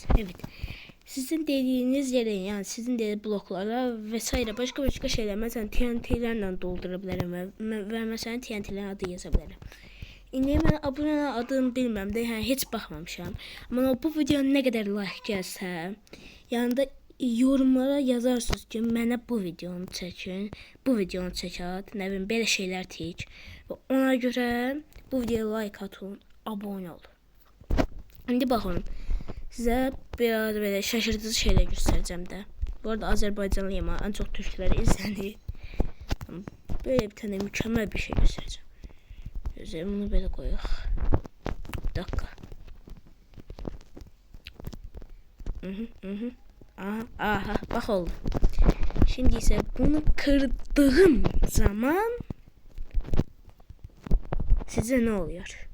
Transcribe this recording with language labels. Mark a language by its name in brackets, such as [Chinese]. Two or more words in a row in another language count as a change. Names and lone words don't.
[Turkish] Evet. Sizin dediğiniz yere, yani sizin dediğiniz bloklara vesaire başka şeyler, mesela TNT'lerle doldurabilirim ve mesela TNT'lerin adı yazabilirim. İndi ben abone adını bilmem de, yani hiç bakmamışam. Ama bu video ne kadar like gelse, yanında yorumlara yazarsınız ki [Azerbaijani] mənə bu videonu çəkin, bu videonu çəkət, nə bilim belə şeylər tək. Və ona görə bu videoya like atın, abone olun. İndi baxın, sizə biraz belə şaşırtıcı şeylər göstərəcəm də. Bu arada Azərbaycanlıyam, ən çox türklər izlənir. [Turkish] Böyle bir tane mükemmel bir şey göstereceğim. Bunu böyle koyuyor. Bir dakika. Aha, bak oldu. Şimdi ise bunu kırdığım zaman size ne oluyor?